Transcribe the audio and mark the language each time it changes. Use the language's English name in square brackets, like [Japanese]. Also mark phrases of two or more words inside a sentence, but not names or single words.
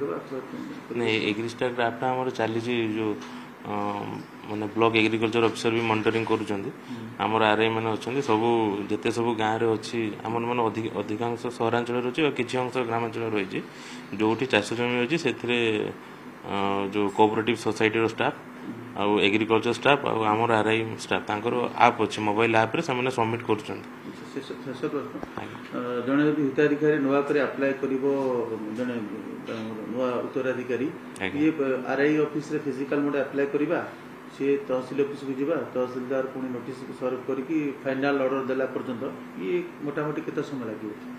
[Odia] ନାଇଁ, ଏଗ୍ରିଷ୍ଟାର ଆପ୍ଟା ଆମର ଚାଲିଛି, ଯେଉଁ ମାନେ [English] block agriculture officer [Odia] ବି ମନିଟରିଂ କରୁଛନ୍ତି। ଆମର RI ମାନେ ଅଛନ୍ତି, ସବୁ ଯେତେ ସବୁ ଗାଁରେ ଅଛି ଆମର ମାନେ ଅଧିକାଂଶ ସହରାଞ୍ଚଳରେ ଅଛି ଆଉ କିଛି ଅଂଶ ଗ୍ରାମାଞ୍ଚଳରେ ରହିଛି। ଯେଉଁଠି ଚାଷ ଜମି ଅଛି ସେଥିରେ जो [English] cooperative society [Odia] रो स्टाफ ଆଉ [English] agriculture staff [Odia] ଆଉ ଆମର ଆର୍ଆଇ ଷ୍ଟାଫ୍ ତାଙ୍କର ଆପ୍ ଅଛି [English] mobile app-re [Odia] ସେମାନେ ସବମିଟ୍ କରୁଛନ୍ତି। ଶେଷ ପ୍ରଶ୍ନ, ଜଣେ ଯଦି ହିତାଧିକାରୀ ନୂଆ କରି ଆପ୍ଲାଏ କରିବ, ଜଣେ ନୂଆ ଉତ୍ତରାଧିକାରୀ, ଇଏ ଆର୍ଆଇ ଅଫିସରେ [English] physical mode [Odia] ଆପ୍ଲାଏ କରିବା, ସିଏ ତହସିଲ ଅଫିସକୁ ଯିବା, ତହସିଲଦାର ପୁଣି [English] notice serve [Odia] କରିକି [English] final order [Odia] ଦେଲା ପର୍ଯ୍ୟନ୍ତ ଇଏ ମୋଟାମୋଟି କେତେ ସମୟ ଲାଗିବ?